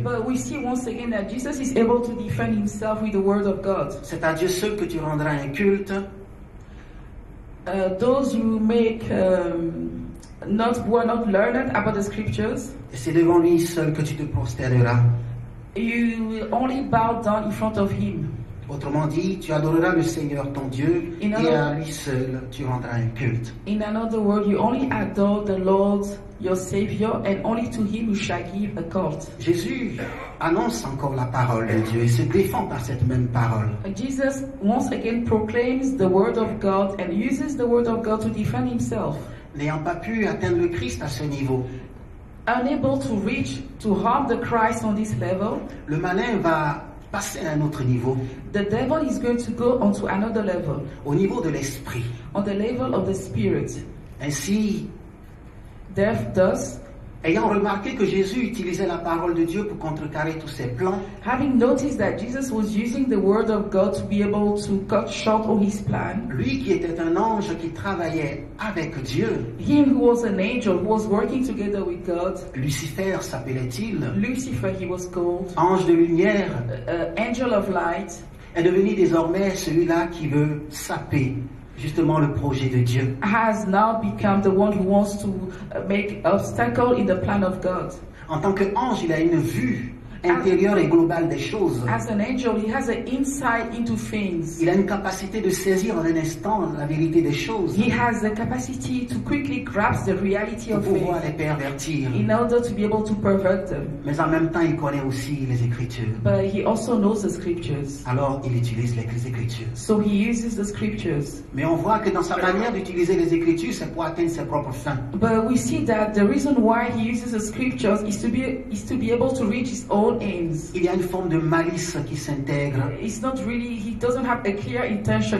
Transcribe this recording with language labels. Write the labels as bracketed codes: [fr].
[en] But we see once again that Jesus is able to defend himself with the word of God. [fr] C'est à Dieu seul que tu rendras un culte, [en] Those who make who are not learned about the scriptures, [fr] et c'est devant lui seul que tu te prosterneras. [en] you will only bow down in front of him. [fr] Autrement dit, tu adoreras le Seigneur ton Dieu [en] In [fr] et [en] other- [fr] à lui seul tu rendras un culte. [en] In another word, you only adore the Lord, your Savior, and only to him you shall give a cult. [fr] Jésus annonce encore la parole de Dieu et se défend par cette même parole. [en] Jesus once again proclaims the word of God and uses the word of God to defend himself. [fr] N'ayant pas pu atteindre le Christ à ce niveau, [en] Unable to harm the Christ on this level, [fr] le malin va passer à un autre niveau, [en] the devil is going to go onto another level, [fr] au niveau de l'esprit. [en] on the level of the spirit. [fr] Ainsi, [en] Thus, [fr] ayant remarqué que Jésus utilisait la parole de Dieu pour contrecarrer tous ses plans, [en] having noticed that Jesus was using the word of God to be able to cut short on his plan, [fr] lui qui était un ange qui travaillait avec Dieu, [en] him who was an angel who was working together with God, [fr] Lucifer s'appelait-il, [en] Lucifer he was called, [fr] ange de lumière, [en] angel of light, [fr] est devenu désormais celui-là qui veut saper justement le projet de Dieu. [en] has now become the one who wants to make obstacle in the plan of God. [fr] En tant qu'ange, il a une vue intérieure et globale des choses. [en] As an angel, he has an insight into things. [fr] Il a une capacité de saisir en un instant la vérité des choses [en] He has the capacity to quickly grasp the reality [fr] pour [en] of [fr] pouvoir les [en] things [fr] pervertir. [en] in order to be able to pervert them. [fr] Mais en même temps, il connaît aussi les Écritures. [en] But he also knows the scriptures. [fr] Alors, il utilise les Écritures. [en] So he uses the scriptures. [fr] Mais on voit que dans sa manière d'utiliser les Écritures, c'est pour atteindre ses propres fins. [en] But we see that the reason why he uses the scriptures is to be able to reach his own aims. [fr] Il y a une forme de malice qui s'intègre. [en] It's not really, he doesn't have a clear intention.